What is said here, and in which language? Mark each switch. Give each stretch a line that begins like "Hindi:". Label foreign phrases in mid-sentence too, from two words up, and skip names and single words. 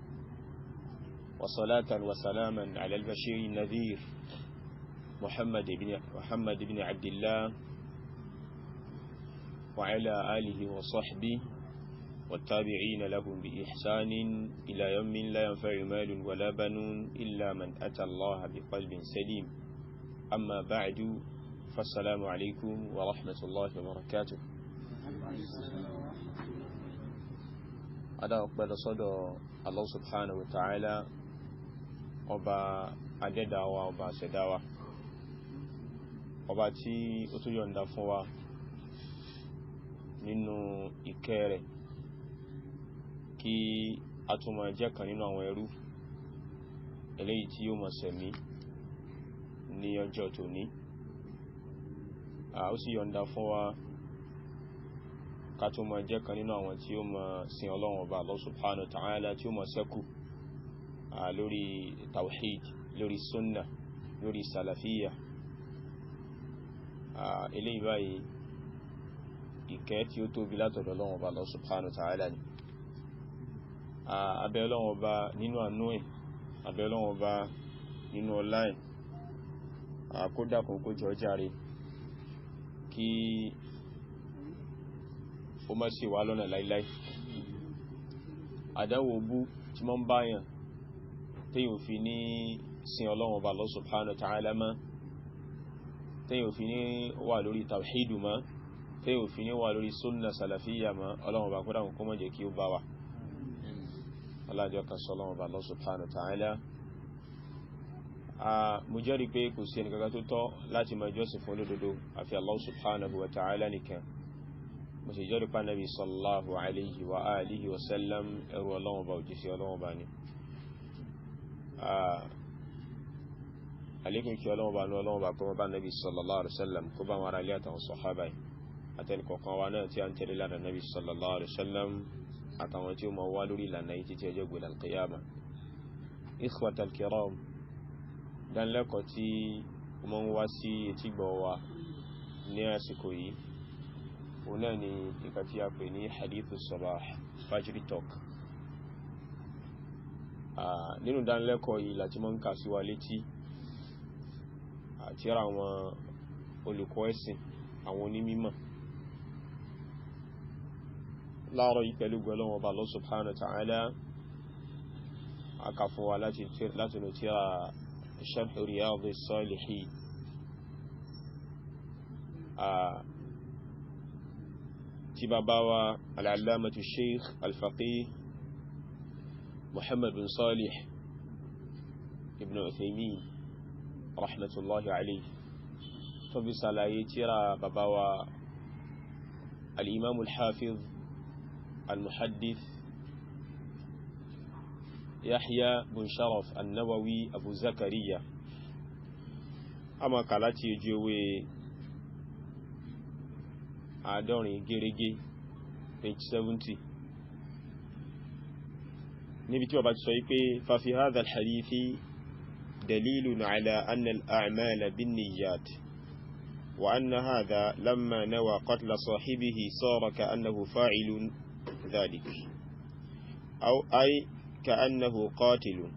Arabic: وصلاة وسلاما على البشير النذير محمد بن عبد الله وعلى آله وصحبه والتابعين لهم بإحسان إلى يوم لا ينفع مال ولا بنون إلا من أتى الله بقلب سليم. أما بعد، فالسلام عليكم ورحمة الله وبركاته. أنا أقبل صدى الله سبحانه وتعالى
Yoruba: ọba adẹ́dáwà ọba àṣẹdáwà, ọba tí ó tún yọ̀ǹda fún wa nínú ìkẹ́ rẹ̀ kí a tún máa jẹ́ kan nínú àwọn ẹrú eléyìí tí yóò máa ṣẹ̀mí ní ọjọ́ tòní. Ó sì yọ̀ǹda fún wa ká tún máa jẹ́ kan nínú àwọn tí ó máa sin Ọlọ́run ọba
Arabic: الله سبحانه وتعالى,
Yoruba: tí ó máa ṣẹ́kù lórí tawhid, lórí sunnah, lórí salafiyya. Eléyìí báyìí ìkẹ́ tí ó tóbi látọ̀dọ̀ Ọlọ́run ọba
Arabic: الله سبحانه وتعالى
Yoruba: ni. Abẹ́ Ọlọ́run ọba nínú àánú ẹ̀, abẹ́ Ọlọ́run ọba nínú ọlá ẹ̀, kó dákun kó jọ jàre kí ó má ṣì wá lọ́nà láíláí. Àdánwò bú tí mọ́ ń báyàn téyàn fi ní sin Ọlọ́run ọba
Arabic: الله سبحانه وتعالى
Yoruba: mọ́, téyàn fi ní wà lórí tawhidu mọ́, téyàn fi ní wà lórí
Arabic: سنة سلفية
Yoruba: mọ́, Ọlọ́run ọba kódà kó má jẹ́ kí ó bá wa. Alájọ́ kan sọ Ọlọ́run ọba
Arabic: الله سبحانه وتعالى.
Yoruba: Mo jẹ́rìí pé kò sí ẹnìkankan tó tọ́ láti máa jọ́sìn fún olódodo àfi
Arabic: الله سبحانه وتعالى
Yoruba: nìkan. Mo sì jẹ́rìí pé Ànábì
Arabic: صلى الله عليه وعلى آله وسلم
Yoruba: ẹrú Ọlọ́run ọba, òjíṣẹ́ Ọlọ́run ọba ni. Àlékún kí Ọlọ́run bá ní Ọlọ́run bá kó bá
Arabic: النبي صلى الله عليه وسلم,
Yoruba: kó bá wọn ará ilé àtàwọn sàhábà àtẹni kọ̀ọ̀kan wa náà tí a ń tẹ̀lé lánàá
Arabic: النبي صلى الله عليه وسلم
Yoruba: àtàwọn tí ó máa wá lórí ìlànà yìí títí ọjọ́ gbẹ̀dẹ̀ al-qiyama.
Arabic: الإخوة الكرام,
Yoruba: dánilẹ́kọ̀ọ́ tí ó máa ń wá sí etígbọ̀ wa ní àsìkò yìí, òun náà ni nǹkan tí a pè ní
Arabic: حديث صباح,
Yoruba: fajri talk. Nínú dánilẹ́kọ̀ọ́ yìí láti máa ń kà sí wa létí àti ara àwọn olùkọ́ ẹ̀sìn, àwọn onímímọ̀. Láàárọ̀ yìí pẹ̀lú gbọ́lọ́wọ́ ọba
Arabic: الله سبحانه وتعالى,
Yoruba: a kà fún wa láti nù tíra Sharh Riyadis Salihin, tí bàbá wa
Arabic: العلامة الشيخ الفقيه
Yoruba: Muhammad bin Salih ibn Uthaymin
Arabic: رحمة الله عليه
Yoruba: tó bí sàlàyé tíra bàbá wa
Arabic: الإمام الحافظ المحدث
Yoruba: Yahya bin Sharaf an-Nawawi Abu Zakariya. A máa kà láti ojú ewé àádọ́rin gẹ́rẹ́gẹ́ page 70, níbi tí wọ́n bá ti sọ wípé
Arabic: ففي هذا الحديث دليل على أن الأعمال بالنيات، وأن هذا لما نوى قتل صاحبه صار كأنه فاعل ذلك، أي كأنه قاتل.